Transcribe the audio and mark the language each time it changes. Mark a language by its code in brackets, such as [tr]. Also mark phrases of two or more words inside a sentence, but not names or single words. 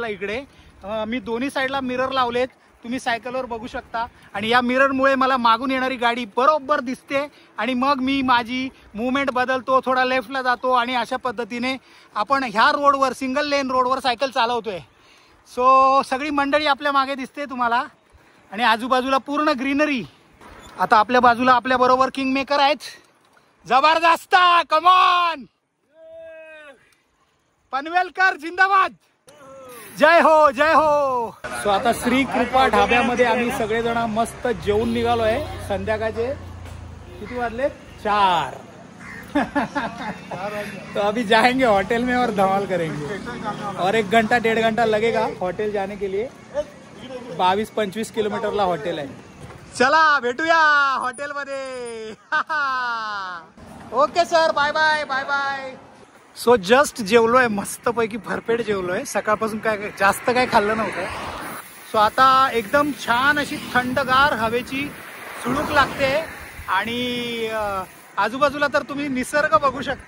[mr] इकडे मी दोन्ही साईडला मिरर लावलेत, तुम्ही सायकलवर बघू शकता, आणि या मिररमुळे मला मागून येणारी गाडी बरोबर दिसते आणि मग मी माझी मूवमेंट बदलतो, थोडा लेफ्टला जातो आणि अशा पद्धतीने आपण ह्या रोडवर, [en] single lane [mr] रोडवर सायकल चालवतोय। सो सगळी मंडळी आपल्या मागे दिसते तुम्हाला आणि आजूबाजूला पूर्ण ग्रीनरी। आता आपल्या बाजूला आपल्या बरोबर [en] king maker [mr] आहेत, जबरदस्त, कमॉन, पनवेलकर जिंदाबाद, जय हो जय हो। सो आता श्री कृपा ढाब्यामध्ये आम्ही सगळेजण मस्त जेवून निघालोय। संध्याकाळचे किती वाजले? 4। [hi] तो अभी जाएंगे होटल में और धमाल करेंगे और 1 घंटा 1.5 घंटा लगेगा होटल जाने के लिए। [mr] 22-25 किलोमीटरला हॉटेल आहे। चला भेटूया हॉटेल मध्ये। [en] Okay sir, bye bye bye bye. so just [mr] जेवलोय, मस्तपैकी भरपेट जेवलोय, सकाळपासून काय जास्त काय खाल्लं नव्हतं। सो आता एकदम छान अशी थंडगार हवेची सुळूक लागते आणि आजूबाजूला तर तुम्ही निसर्ग बघू शकता।